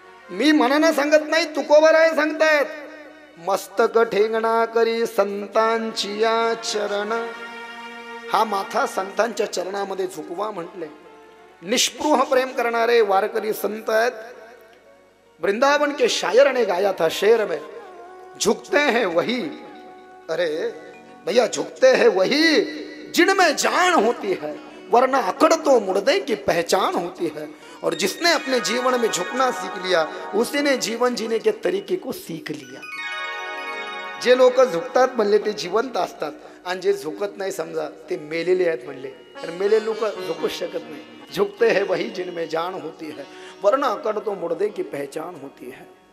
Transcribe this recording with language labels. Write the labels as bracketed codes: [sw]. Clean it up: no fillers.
[mr] मी मनानं सांगत नाही, तुकोबराय सांगतायत. मस्तक ठेंगणा करी संतांची या चरण, हा माथा संतांच्या चरणामध्ये झुकवा म्हटले. निष्पृह प्रेम करणारे वारकरी संत आहेत. [hi] वृंदावन के शायर ने गाया था शेर में, झुकते हैं वही, अरे भैया झुकते हैं वही जिनमें जान होती है, वरना अकड़ तो मुर्दे की पहचान होती है. और जिसने अपने जीवन में झुकना सीख लिया उसी ने जीवन जीने के तरीके को सीख लिया. [mr] जे लोक झुकतात म्हणले ते जिवंत असतात, आणि जे झुकत नाही समजा ते मेलेले आहेत म्हणले. तर मेले लोक झुकूच शकत नाही. [hi] झुकते हैं वही जिनमें जान होती है, वरना अकड़ तो मुर्दे की पहचान होती है.